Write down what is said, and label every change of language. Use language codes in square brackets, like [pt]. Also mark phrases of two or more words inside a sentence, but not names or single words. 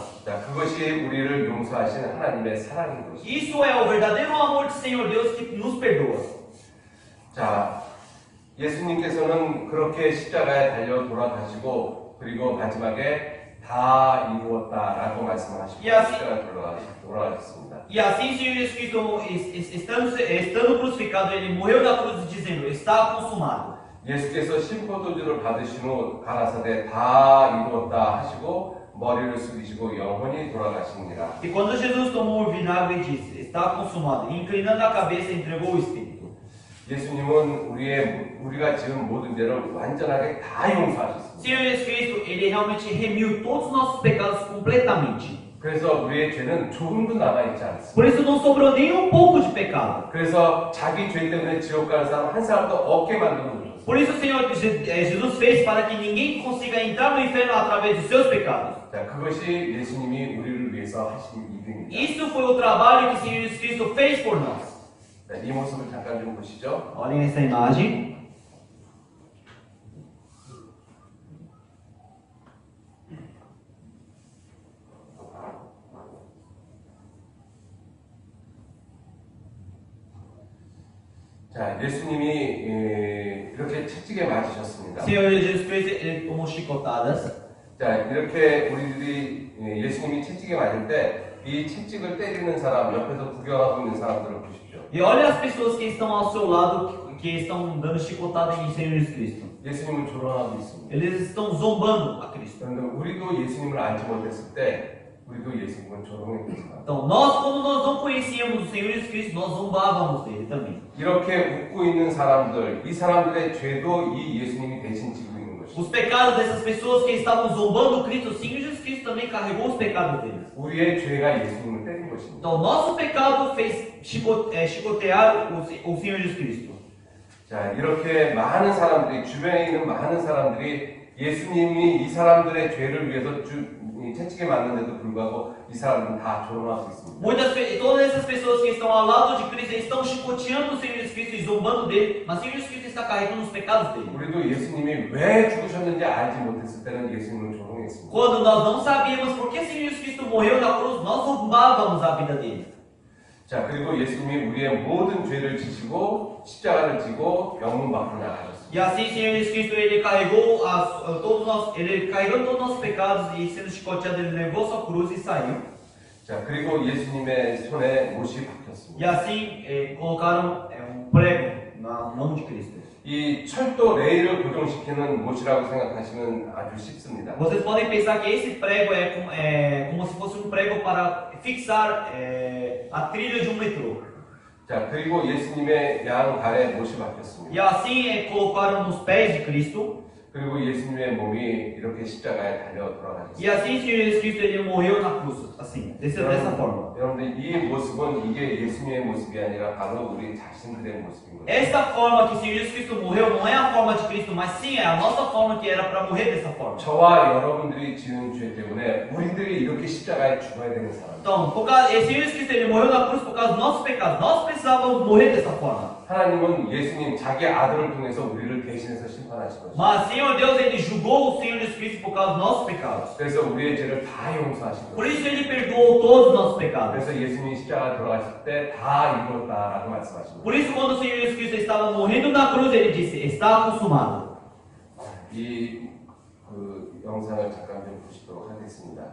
[ko] 자, 그것이 우리를 용서하신 하나님의 사랑인 것입니다. [pt] Isso é o verdadeiro amor do Senhor Deus que nos perdoa. [ko] 자, 예수님께서는 그렇게 십자가에 달려 돌아가시고 그리고 마지막에 다 이루었다라고 말씀을 하시고 십자가에 돌아가셨습니다. [pt] E assim o Senhor Jesus Cristo, estando crucificado, ele morreu na cruz dizendo, está consumado. [ko] 예수께서 심포도주를 받으신 후 가라사대 다 이루었다 하시고 머리를 숙이시고 영원히 돌아가시니라. [pt] E quando Jesus tomou o vinagre e disse, está consumado, e inclinando a cabeça entregou o Espírito. [ko] 예수님은 우리가 지은 모든 죄를 완전하게 다 용서하셨습니다. [pt] O Senhor Jesus Cristo, ele realmente remiu todos os nossos pecados completamente. [ko] 그래서 우리의 죄는 조금도 남아있지 않습니다. [pt] Por isso não sobrou nem um pouco de pecado. [ko] 그래서 자기 죄 때문에 지옥 가는 사람 한 사람도 없게 만들어 놓으셨어요. [pt] Por isso o Senhor Jesus fez para que ninguém consiga entrar no inferno através dos seus pecados. [ko] 자, 그것이 예수님이 우리를 위해서 하신 일입니다. [pt] Isso foi o trabalho que o Senhor Jesus Cristo fez por nós. [ko] 네, 이 모습을 잠깐 좀 보시죠. [pt] Olhem essa imagem. [ko] 자, 예수님이 이렇게 채찍에 맞으셨습니다. [pt] O Senhor Jesus Cristo, ele tomou chicotadas. [ko] 자, 이렇게 우리들이 예수님이 채찍에 맞을 때 이 채찍을 때리는 사람, 옆에서 구경하고 있는 사람들을 보십시오. [pt] E olha as pessoas que estão ao seu lado, que estão dando chicotada em Senhor Jesus Cristo. [ko] 예수님은 조롱하고 있습니다. [pt] Eles estão zombando a Cristo. [ko] 그런데 우리도 예수님을 알지 못했을 때 우리도 예수님을 조롱했습니다. [pt] Então, quando nós não conhecíamos o Senhor Jesus Cristo, nós zombávamos dele também. [ko] 이렇게 웃고 있는 사람들, 이 사람들의 죄도 이 예수님이 대신 지고 있는 것입니다. [pt] Os pecados dessas pessoas que estavam zombando Cristo, o Senhor Jesus Cristo também carregou os pecados deles. [ko] 우리의 죄가 예수님을 때린 것입니다. [pt] Então, nosso pecado fez chicotear o Senhor Jesus Cristo. [ko] 자, 이렇게 많은 사람들이, 주변에 있는 많은 사람들이 예수님이 이 사람들의 죄를 위해서 채찍에 맞는데도 불구하고 이 사람들은 다 조롱하고 있습니다. [pt] Todas essas pessoas que estão ao lado de Cristo estão chicoteando o Senhor Jesus Cristo e zombando dele, mas o Senhor Jesus Cristo está carregando os pecados dele. [ko] 우리도 예수님이 왜 죽으셨는지 알지 못했을 때는 예수님을 조롱했습니다. [pt] Quando nós não sabíamos por que o Senhor Jesus Cristo morreu na cruz, nós zombávamos a vida dele. [ko] 자, 그리고 예수님이 우리의 모든 죄를 지시고 십자가를 지고 영문 밖으로 나가셨습니다. [pt] E assim o Senhor Jesus Cristo ele carregou todos os nossos pecados e sendo chicoteado ele levou sua cruz e saiu. [ko] 자, 그리고 예수님의 손에 못이 박혔습니다. [pt] E assim colocaram prego na mão de Cristo. [ko] 이 철도 레일을 고정시키는 못이라고 생각하시면 아주 쉽습니다. [pt] Vocês podem pensar que esse prego é como se fosse um prego para fixar a trilha de metrô. [ko] 자, 그리고 예수님의 양 발에 못이 박혔습니다. [pt] E assim colocaram nos pés de Cristo. [ko] 그리고 예수님의 몸이 이렇게 십자가에 달려 돌아가셨습니다. [pt] E assim o Senhor Jesus Cristo ele morreu na cruz, assim, dessa forma. [ko] 여러분들 이 모습은 이게 예수님의 모습이 아니라 바로 우리 자신들의 모습인 거예요. [pt] Esta forma que o Senhor Jesus Cristo morreu não é a forma de Cristo, mas sim é a nossa forma que era para morrer dessa forma. [ko] 저와 여러분들이 지은 죄 때문에 우리들이 이렇게 십자가에 죽어야 되는 사람. [pt] Então, o Senhor Jesus Cristo ele morreu na cruz por causa dos nossos pecados. Nós precisávamos morrer dessa forma. [ko] 하나님은 예수님 자기 아들을 통해서 우리를 대신해서 심판하신 것입니다. [pt] Mas Senhor Deus ele julgou o Senhor Jesus Cristo por causa dos nossos pecados. [ko] 그래서 우리의 죄를 다 용서하신 [pt] Por [ko] 거예요. [pt] isso ele perdoou todos os nossos pecados. [ko] 그래서 예수님이 십자가 돌아가실 때 다 이루었다라고 말씀하신 거예요. [pt] Por isso quando o Senhor Jesus Cristo estava morrendo na cruz ele disse: está consumado. [ko] 이 영상을 잠깐 좀 보시도록 하겠습니다.